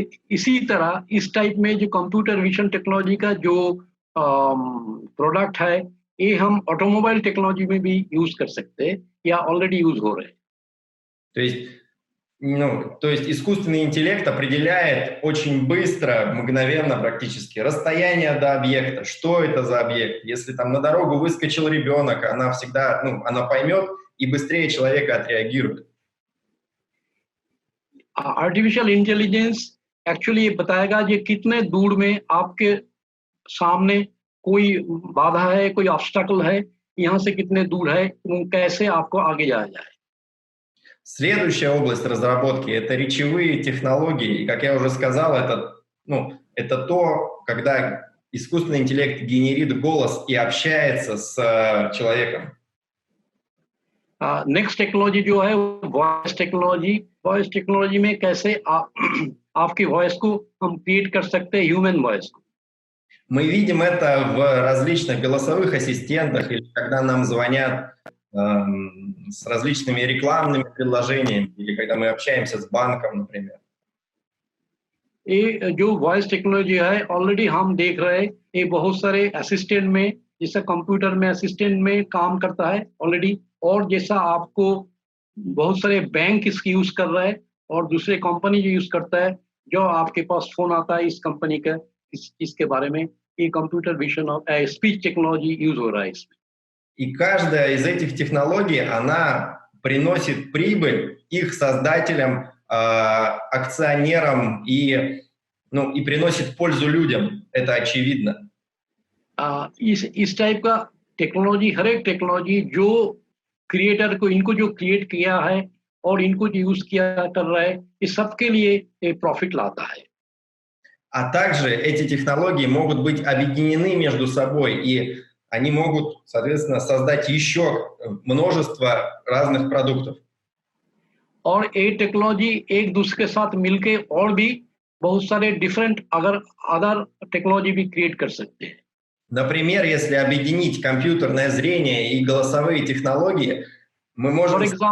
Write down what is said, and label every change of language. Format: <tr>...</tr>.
<hi>इसी तरह इस टाइप में जो कंप्यूटर विजन टेक्नोलॉजी का जो प्रोडक्ट है, ये हम ऑटोमोबाइल टेक्नोलॉजी में भी यूज कर सकते हैं या ऑलरेडी यूज हो रहे हैं।</hi> <ru>То есть искусственный интеллект определяет очень быстро, мгновенно практически, расстояние до объекта, что это за объект. Если там на дорогу выскочил ребенок, она всегда, она поймет и быстрее человека отреагирует.</ru> <hi>आर्टिफिशियल इंटेलिजेंस एक्चुअली ये बताएगा कि कितने दूर में आपके सामने कोई बाधा है, कोई ऑब्स्टैकल है, यहाँ से कितने दूर है, कैसे आपको आगे जाया जाए।</hi> <ru>Следующая область разработки – это речевые технологии. И, как я уже сказал, это то, когда искусственный интеллект генерит голос и общается с человеком.</ru> <hi>नेक्स्ट टेक्नोलॉजी जो है वॉइस टेक्नोलॉजी में कैसे आपकी वॉइस को हम क्रिएट कर सकते हैं, ह्यूमन वॉइस को।</hi> <ru>Мы видим это в различных голосовых ассистентах, или когда нам звонят с различными рекламными предложениями, или когда мы общаемся с банком, например.</ru> <hi>ये जो वॉइस टेक्नोलॉजी है ऑलरेडी हम देख रहे हैं, ये बहुत सारे असिस्टेंट में, जैसे कंप्यूटर में असिस्टेंट में काम करता है ऑलरेडी, और जैसा आपको बहुत सारे बैंक इसकी यूज कर रहे हैं और दूसरे कंपनी जो यूज करता है, जो आपके पास फोन आता है इस कंपनी का इसके बारे में, ये कंप्यूटर विजन और स्पीच टेक्नोलॉजी यूज हो रहा है इसमें।</hi> <ru>И каждая из этих технологий, она приносит прибыль их создателям, акционерам и приносит пользу людям. Это очевидно.</ru> <hi>इस टाइप का टेक्नोलॉजी, हर एक टेक्नोलॉजी जो क्रिएटर को, इनको जो क्रिएट किया है और इनको जो यूज किया कर रहा है, इस सबके लिए प्रॉफिट लाता है।</hi> <ru>А также эти технологии могут быть объединены между собой, и они могут, соответственно, создать еще множество разных продуктов.</ru> <hi>और ये टेक्नोलॉजी एक दूसरे के साथ मिलके और भी बहुत सारे डिफरेंट अदर टेक्नोलॉजी भी क्रिएट कर सकते हैं।</hi> <ru>Например, если объединить компьютерное зрение и голосовые технологии, мы можем...</ru>